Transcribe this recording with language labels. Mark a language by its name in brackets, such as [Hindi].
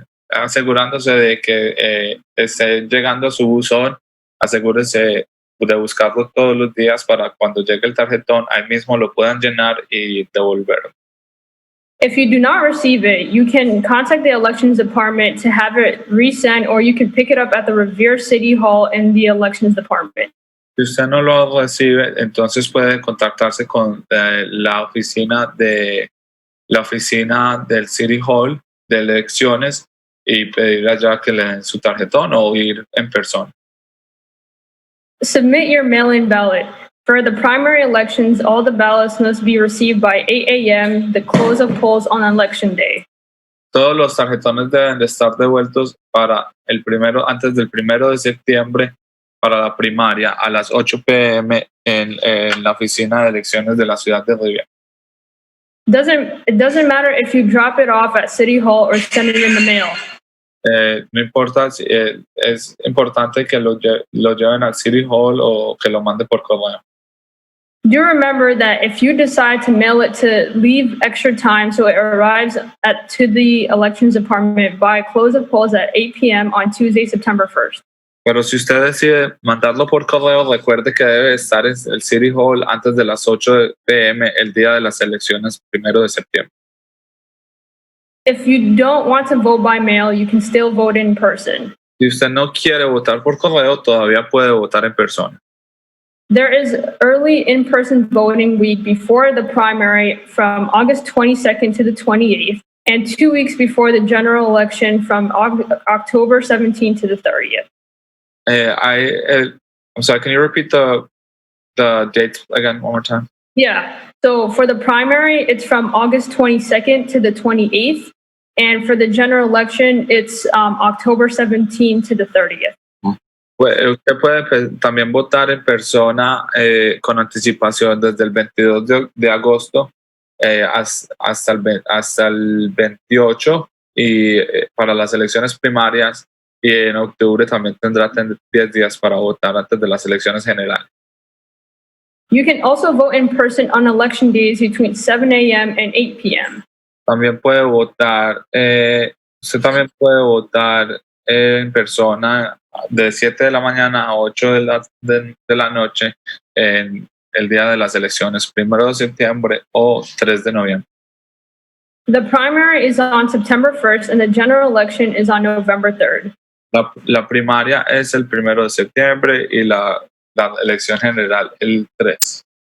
[Spanish] Asegurándose de que esté llegando a su buzón, asegúrese de buscarlo todos los días para cuando llegue el tarjetón, ahí mismo lo puedan llenar y devolverlo. [English] If you do not receive it, you can contact the elections department to have it resent, or you can pick it up at the Revere City Hall in the elections department. [Spanish] Si usted no lo recibe, entonces puede contactarse con la oficina del City Hall de elecciones y pedir allá que le den su tarjetón o ir en persona. [English] Submit your mail-in ballot. For the primary elections, all the ballots must be received by 8 a.m., the close of polls on election day. [Spanish] Todos los tarjetones deben de estar devueltos antes del 1 de septiembre para la primaria a las 8 p.m. en la oficina de elecciones de la ciudad de Revere. [English] It doesn't matter if you drop it off at City Hall or send it in the mail. [Spanish] No importa si es importante que lo lleven al City Hall o que lo mande por correo. [English] Do remember that if you decide to mail it, to leave extra time so it arrives to the elections department by close of polls at 8 p.m. on Tuesday, September 1st. [Spanish] Pero si usted decide mandarlo por correo, recuerde que debe estar en el City Hall antes de las 8 p.m. el día de las elecciones 1 de septiembre. [English] If you don't want to vote by mail, you can still vote in person. [Spanish] Si usted no quiere votar por correo, todavía puede votar en persona. [English] There is early in-person voting week before the primary from August 22nd to the 28th, and 2 weeks before the general election from October 17th to the 30th. I'm sorry, can you repeat the dates again one more time? Yeah, so for the primary, it's from August 22nd to the 28th, and for the general election, it's October 17th to the 30th. [Spanish] Usted puede también votar en persona con anticipación desde el 22 de agosto hasta el 28 y para las elecciones primarias, y en octubre también tendrá 10 días para votar antes de las elecciones generales. [English] You can also vote in person on election days between 7 a.m. and 8 p.m. [Spanish] También puede votar, usted también puede votar en persona de 7 de la mañana a 8 de la noche en el día de las elecciones 1 de septiembre o 3 de noviembre. [English] The primary is on September 1st and the general election is on November 3rd. [Spanish] La primaria es el 1 de septiembre y la elección general el 3.